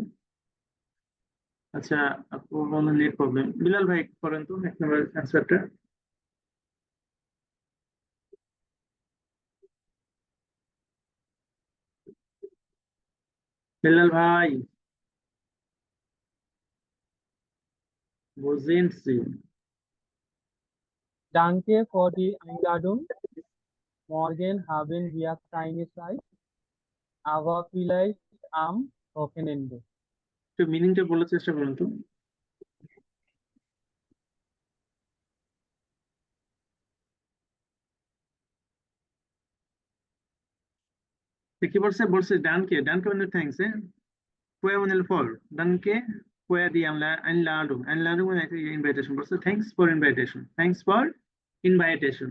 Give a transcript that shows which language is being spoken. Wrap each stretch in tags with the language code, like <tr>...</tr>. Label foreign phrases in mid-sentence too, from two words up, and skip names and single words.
<bn>আচ্ছা, আপু মনে নেট প্রবলেম, বিলাল ভাই পড়েন তো এক নম্বর অ্যান্সারটা। বিলাল ভাই বুঝেনছি।</bn> <de>Danke für die Einladung. Morgen haben wir keine Zeit, aber vielleicht am Wochenende.</de> <bn>একটু মিনিংটা বলার চেষ্টা করুন তো। তো কি বলছে, বলছে ডানকে, ডানকে মানে থ্যাংকস, হ্যাঁ। Fue মানে ফর,</bn> <de>Danke für</de> <bn>দিয়ে আমরা einladung, einladung মানে একটা ইনভাইটেশন, বলছে</bn> <en>thanks for invitation, thanks for invitation.</en>